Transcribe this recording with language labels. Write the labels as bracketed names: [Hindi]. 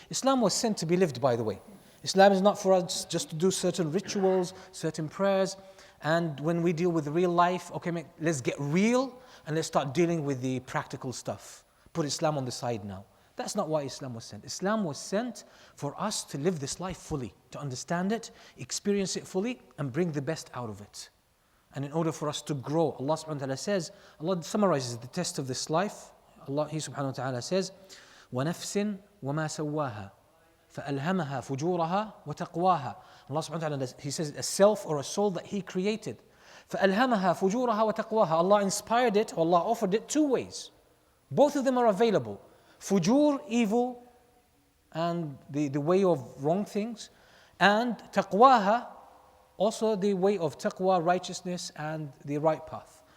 [English] Islam was sent to be lived, by the way. Islam is not for us just to do certain rituals, certain prayers, and when we deal with real life, okay, let's get real and let's start dealing with the practical stuff. Put Islam on the side now. That's not why Islam was sent. Islam was sent for us to live this life fully, to understand it, experience it fully, and bring the best out of it. And in order for us to grow, Allah subhanahu wa ta'ala says, Allah summarizes the test of this life. [Arabic] He subhanahu wa ta'ala says, وَنَفْسٍ وَمَا سَوَّاهَا فَأَلْهَمَهَا فُجُورَهَا وَتَقْوَاهَا. [English] Allah subhanahu wa ta'ala, He says a self or a soul that He created. [Arabic] فَأَلْهَمَهَا فُجُورَهَا وَتَقْوَاهَا. [English] Allah inspired it, Allah offered it 2 ways. Both of them are available. Fujur, evil, and the way of wrong things. And taqwaha, also the way of taqwa, righteousness, and the right path.